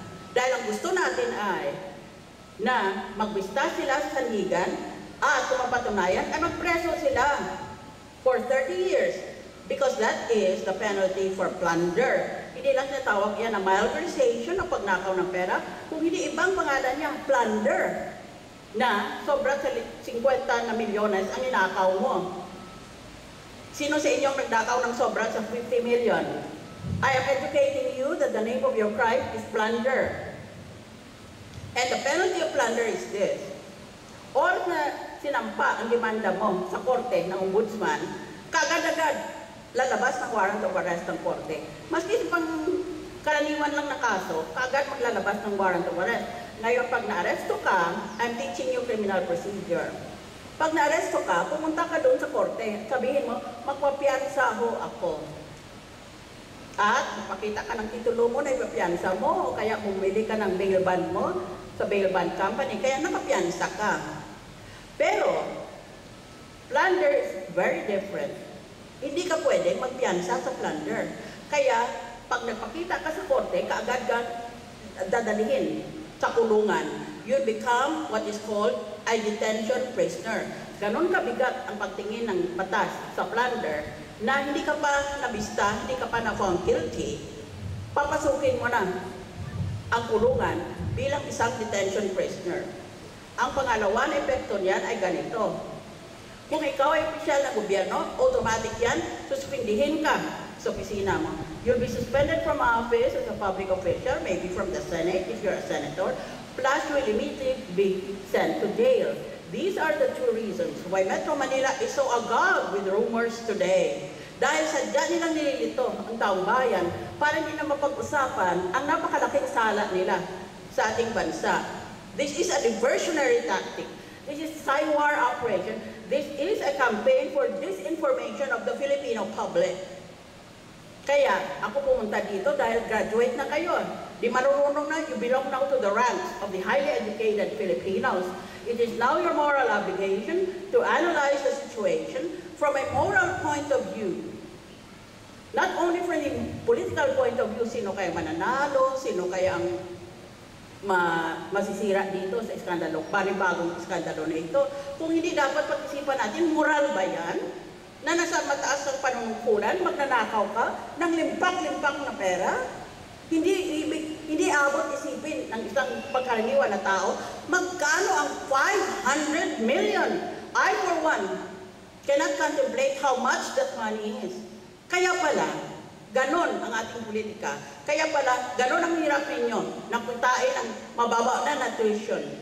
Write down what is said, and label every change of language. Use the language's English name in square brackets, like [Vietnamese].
[Filipino] Dahil ang gusto natin ay na magbista sila sa sandigan at kung mapatunayan ay magpreso sila [English] for 30 years because that is the penalty for plunder. [Filipino] Hindi lang natawag yan na malversation o pagnakaw ng pera, kung hindi ibang pangalan niya, plunder, na sobra sa 50 na milyones ang ninakaw mo. Sino sa inyong nagdakaw ng sobra sa 50 million? [English] I am educating you that the name of your crime is plunder. And the penalty of plunder is this. [Filipino] Oras na sinampa ang demanda mo sa korte ng ombudsman, kagad-agad lalabas ng warrant of arrest ng korte. Maski pang karaniwan lang na kaso, kagad maglalabas ng warrant of arrest. Ngayon, pag na-aresto ka, [English] I'm teaching you criminal procedure. [Filipino] Pag na-aresto ka, pumunta ka doon sa korte, sabihin mo, magpapiansa ho ako. At magpakita ka ng titulo mo na ipapiansa mo, o kaya bumili ka ng bail bond mo sa bail bond company, kaya nakapiansa ka. Pero, [English] plunder is very different. [Filipino] Hindi ka pwedeng magpiansa sa plunder. Kaya, pag nagpakita ka sa korte, kaagad ka dadalihin sa kulungan. [English] You become what is called a detention prisoner. [Filipino] Ganon kabigat ang pagtingin ng batas sa plunder na hindi ka pa nabista, hindi ka pa na-found guilty, papasukin mo na ang kulungan bilang isang detention prisoner. Ang pangalawa na epekto niyan ay ganito. Kung ikaw ay opisyal ng gobyerno, automatic yan, suspindihin ka sa opisina mo. [English] You'll be suspended from office as a public official, maybe from the Senate if you're a senator, plus you will immediately be sent to jail. These are the two reasons why Metro Manila is so agog with rumors today [Filipino] Dahil sadya nilang nililito ang taong bayan para hindi na mapag-usapan ang napakalaking sala nila sa ating bansa. [English] This is a diversionary tactic. This is Saiwar operation. This is a campaign for disinformation of the Filipino public. [Filipino] Kaya ako pumunta dito dahil graduate na kayo. Di marunong na, [English] you belong now to the ranks of the highly educated Filipinos. It is now your moral obligation to analyze the situation from a moral point of view. Not only from the political point of view, [Filipino] sino kaya mananalo, sino kaya ang masisira dito sa iskandalo, panibagong iskandalo na ito. Kung hindi dapat pag-isipan natin, moral ba yan? Na nasa mataas ng panunungkulan, magnanakaw ka ng limpak-limpak na pera? Hindi abot isipin ng isang pagkaraniwan na tao, magkano ang 500 million? [English] I, for one, cannot contemplate how much that money is. [Filipino] Kaya pala, ganon ang ating politika. Kaya pala, ganon ang hirap ninyo na puntain ang mababa na tuition.